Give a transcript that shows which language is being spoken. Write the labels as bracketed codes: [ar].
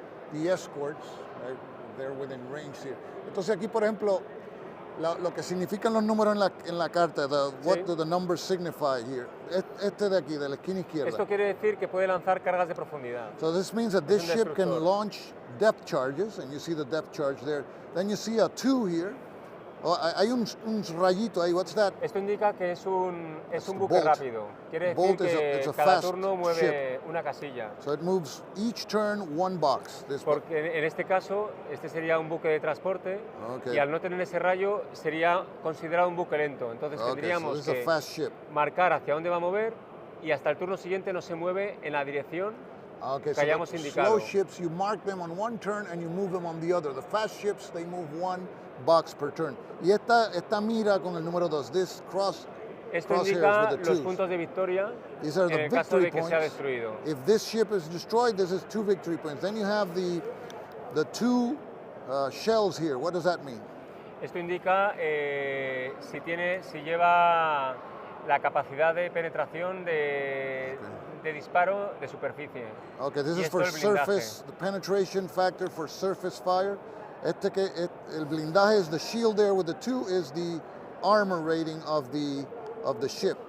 [en] The escorts, they're within range here. [es] Entonces aquí, por ejemplo, lo que significan los números en la carta, [en] what do the numbers signify here? [es] Este de aquí, de la esquina izquierda. Esto quiere decir que puede lanzar cargas de profundidad. [en] So this means that this ship can launch depth charges, and you see the depth charge there. Then you see a 2 here. Oh, [es] hay un rayito ahí, [en] what's that? [es] Esto indica que es un buque rápido. Quiere decir que cada turno mueve una casilla. [en] So it moves each turn one box. [es] Porque en este caso, este sería un buque de transporte y al no tener ese rayo sería considerado un buque lento. Entonces tendríamos que marcar hacia dónde va a mover y hasta el turno siguiente no se mueve en la dirección que hayamos indicado. [en] Slow ships, you mark them on one turn and you move them on the other. The fast ships, they move one box per turn. [es] Y esta mira con el número 2, this esto indica los puntos de victoria en el caso de que sea destruido. [en] If this ship is destroyed, this is 2 victory points. Then you have the 2 shells here. What does that mean? [es] Esto indica si lleva la capacidad de penetración de disparo de superficie. [en] Okay, this is for surface, the penetration factor for surface fire. [es] El blindaje [en] is the shield there with the 2 is the armor rating of the ship.